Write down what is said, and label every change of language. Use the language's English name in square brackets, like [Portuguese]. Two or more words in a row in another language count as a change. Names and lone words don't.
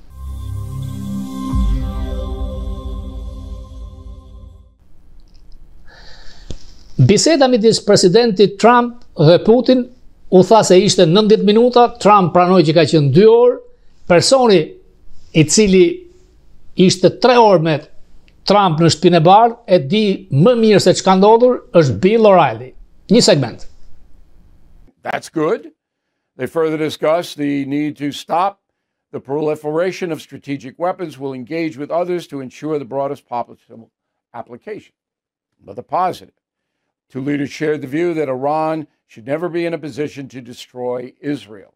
[Albanian] Biseda midis presidentit Trump dhe Putin u tha se ishte 90 minuta, Trump pranoi që ka qenë 2 orë, personi i cili ishte 3 orë me Trump në shtëpinë e bardhë e di më mirë se ç'ka ndodhur është Bill O'Reilly. Një segment. [English] That's good. They further discussed the need to stop the proliferation of strategic weapons, will engage with others to ensure the broadest possible application. Another positive. Two leaders shared the view that Iran should never be in a position to destroy Israel.